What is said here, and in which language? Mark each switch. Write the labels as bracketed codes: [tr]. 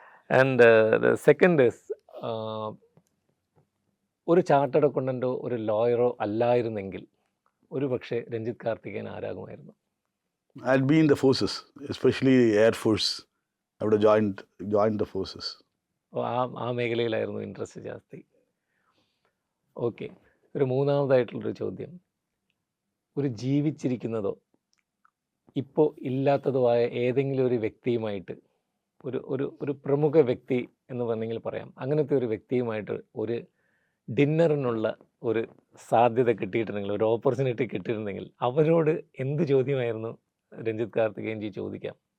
[en] And the second is, [ml] ഒരു chartered അക്കൗണ്ടൻറ്റോ ഒരു ലോയറോ അല്ലായിരുന്നെങ്കിൽ ഒരു പക്ഷേ Ranjith Karthikeyan ആരാകുമായിരുന്നു? [en] I'll be in the forces, especially Air Force. I would have joined the forces. [ml] ആ മേഖലയിലായിരുന്നു interest ജാസ്തി. Okay, ഒരു മൂന്നാമതായിട്ടുള്ളൊരു ചോദ്യം, ഒരു ജീവിച്ചിരിക്കുന്നതോ ഇപ്പോൾ ഇല്ലാത്തതോ ആയ ഏതെങ്കിലും ഒരു വ്യക്തിയുമായിട്ട്, ഒരു പ്രമുഖ വ്യക്തി എന്ന് വേണമെങ്കിൽ പറയാം, അങ്ങനത്തെ ഒരു വ്യക്തിയുമായിട്ട് ഒരു ഡിന്നറിനുള്ള ഒരു സാധ്യത കിട്ടിയിട്ടുണ്ടെങ്കിൽ, ഒരു ഓപ്പർച്യൂണിറ്റി കിട്ടിയിട്ടുണ്ടെങ്കിൽ അവരോട് എന്ത് ചോദ്യമായിരുന്നു രഞ്ജിത്ത് കാർത്തികേയൻ ജി ചോദിക്കാം?